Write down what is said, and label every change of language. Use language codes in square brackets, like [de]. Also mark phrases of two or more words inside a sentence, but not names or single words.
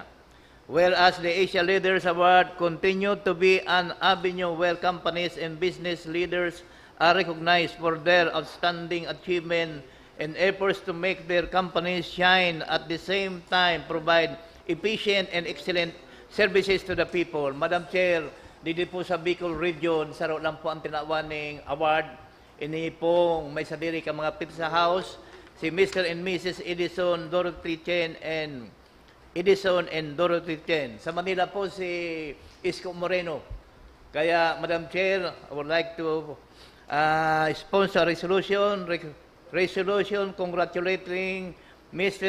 [en] Whereas the Asia Leaders Award continued to be an avenue where companies and business leaders are recognized for their outstanding achievement and efforts to make their companies shine, at the same time provide efficient and excellent services to the people. Madam Chair, [tl] dito po sa [bik] Bicol Region, saro lang po ang tinawaning award. Ini pong may sadiri ka mga [en] pizza house, [bik] si Mr. [en] and Mrs. Edison, Dorothy Chen, and Edison and Dorothy Chen. [bik] Sa Manila po si Isko Moreno. [en] Kaya, Madam Chair, I would like to sponsor a resolution congratulating Mr.